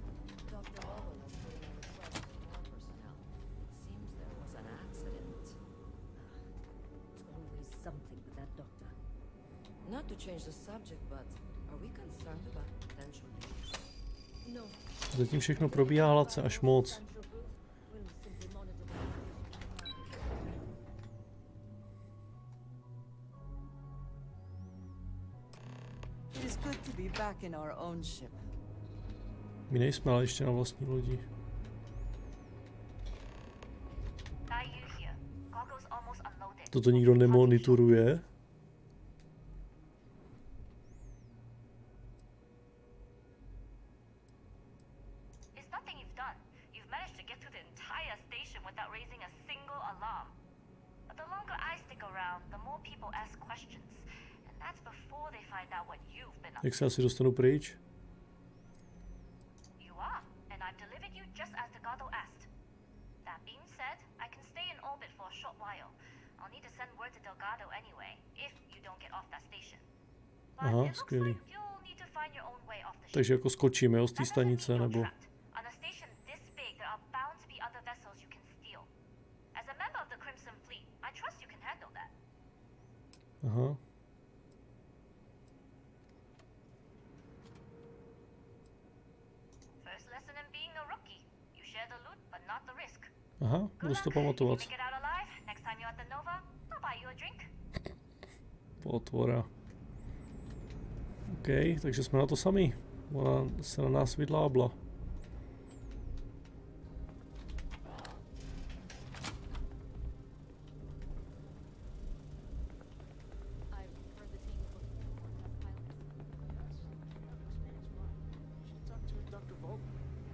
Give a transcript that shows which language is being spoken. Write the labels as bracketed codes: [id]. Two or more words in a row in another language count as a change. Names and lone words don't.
[en] Dr. Owen has put in a request for more personnel. It seems there was an accident. It's always something with that doctor. Not to change the subject, but are we concerned about potential leaks? No. [cs] Zatím všechno probíhá hladce až moc. [en] Central booth will simply monitor the situation. It is good to be back in our own ship. [cs] My nejsme ale ještě na vlastní lodi. Toto nikdo nemonitoruje. [en] It's nothing you've done. You've managed to get through the entire station without raising a single alarm. But the longer I stick around, the more people ask questions. And that's before they find out what you've been up [cs] Jak se asi dostanu pryč? [en] You are, and I've delivered you just as Delgado asked. That being said, I can stay in orbit for a short while. I'll need to send word to Delgado anyway, if you don't get off that station. But [cs] Aha, [en] it looks [cs] skvělý. [en] like you'll need to find your own way off the ship. [cs] Takže jako skočíme, jo, z té [en] That doesn't [cs] stanice, [en] mean you're [cs] nebo... [en] trapped. On a station this big, there are bound to be other vessels you can steal. As a member of the Crimson Fleet, I trust you can handle that. [cs] Aha. [en] First lesson in being a rookie. You share the loot, but not the risk. [cs] Aha, budu si to pamatovat. [en] If you make it out alive, next time you're at the Nova, I'll buy you a drink. [cs] Potvora. OK, takže jsme na to sami. Ona se na nás vydlábla. [en] I've heard the team before. Test pilots. Yes. Experienced one. You should talk to Dr. Vogel.